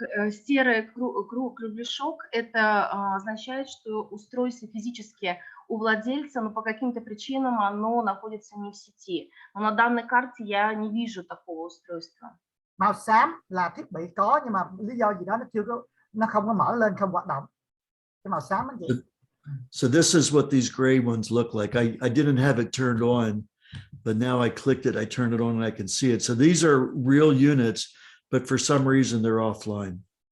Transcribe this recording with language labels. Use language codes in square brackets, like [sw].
[ru] Серый кругляшок – это означает, что устройство физически у владельца, но по каким-то причинам оно находится не в сети. Но на данной карте я не вижу такого устройства. [vi] Màu xám là thiết bị có, nhưng mà lý do gì đó nó không có mở lên, không hoạt động. Cái màu xám là gì? [en] So this is what these gray ones look like. I didn't have it turned on, but now I clicked it, I turned it on and I can see it. So these are real units, but for some reason they're offline.